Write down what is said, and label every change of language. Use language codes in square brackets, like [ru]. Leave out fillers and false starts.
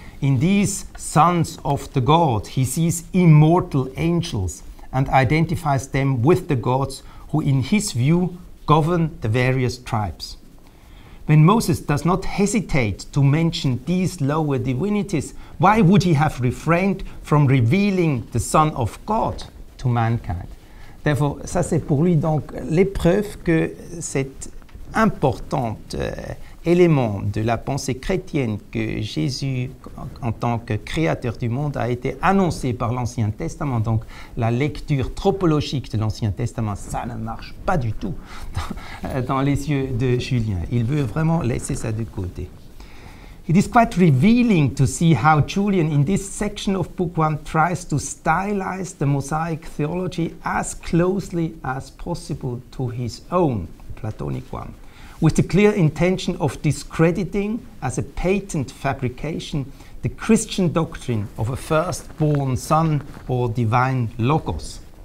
[en] In these sons of the God, he sees immortal angels and identifies them with the gods who, in his view, govern the various tribes. When Moses does not hesitate to mention these lower divinities, why would he have refrained from revealing the Son of God to mankind? Therefore, [fr] ça c'est pour lui donc l'épreuve que cet important élément de la pensée chrétienne que Jésus, en tant que créateur du monde, a été annoncé par l'Ancien Testament. Donc la lecture tropologique de l'Ancien Testament, ça ne marche pas du tout dans les yeux de Julien. Il veut vraiment laisser ça de côté. [en] It is quite revealing to see how Julian, in this section of Book 1, tries to stylize the Mosaic theology as closely as possible to his own Platonic one, with the clear intention of discrediting as a patent fabrication the Christian doctrine of a firstborn son or divine logos.